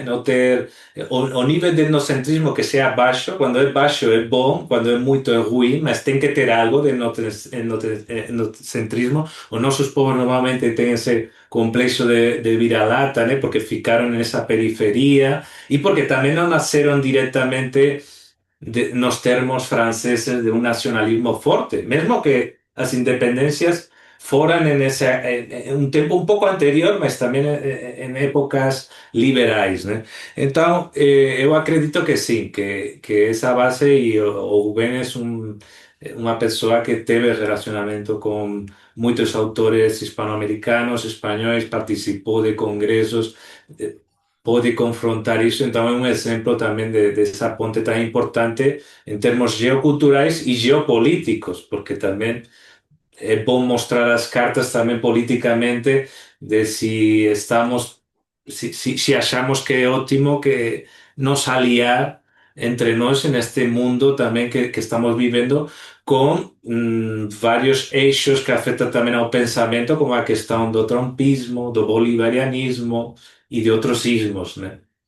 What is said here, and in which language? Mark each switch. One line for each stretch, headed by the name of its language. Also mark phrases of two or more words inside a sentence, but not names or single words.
Portuguese: Não ter o nível de etnocentrismo que seja baixo, quando é baixo é bom, quando é muito é ruim, mas tem que ter algo de etnocentrismo. Os nossos povos normalmente têm esse complexo de vira-lata, né? Porque ficaram nessa periferia e porque também não nasceram diretamente nos termos franceses de un nacionalismo forte, mesmo que
Galician: as independencias foran en un tempo un pouco anterior, mas tamén en épocas liberais,
Portuguese: né? Então, eu acredito que sim,
Galician: que esa base e o Rubén é unha persoa que teve relacionamento con moitos autores hispanoamericanos, españois, participou de congresos, pode confrontar iso,
Portuguese: então é um exemplo também dessa ponte tão importante em termos geoculturais e geopolíticos, porque também é bom mostrar as cartas também politicamente de se estamos, se achamos que é ótimo que nos aliar entre nós neste mundo também que estamos vivendo com vários eixos que afetam também ao pensamento, como a questão do trumpismo, do bolivarianismo e de outros ismos, né,